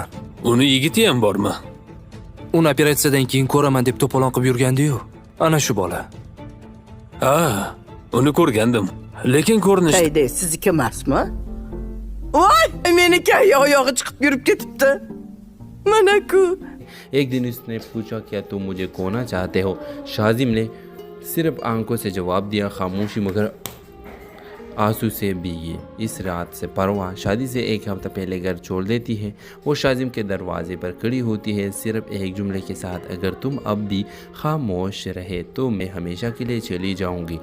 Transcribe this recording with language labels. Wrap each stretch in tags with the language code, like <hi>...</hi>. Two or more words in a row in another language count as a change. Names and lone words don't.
<uz>Uni yigiti ham bormi? Uni operatsiyadan keyin ko'raman deb to'polon qilib yurgandi-yu. Ana shu bola. Ha, uni ko'rgandim. Lekin ko'rinishi Haydi, sizniki emasmi? Voy, meniki oyog'i chiqib yurib ketibdi. Mana-ku.</uz> <hi>एक दिन उसने पूछा क्या तुम मुझे खोना चाहते हो। शाजिम ने सिर्फ आंखों से जवाब दिया, खामोशी मगर आंसू से भीगी। इस रात से परवा शादी से एक हफ्ता पहले घर छोड़ देती है। वो शाजिम के दरवाजे पर खड़ी होती है सिर्फ एक जुमले के साथ, अगर तुम अब भी खामोश रहे तो मैं हमेशा के लिए चली जाऊंगी।</hi>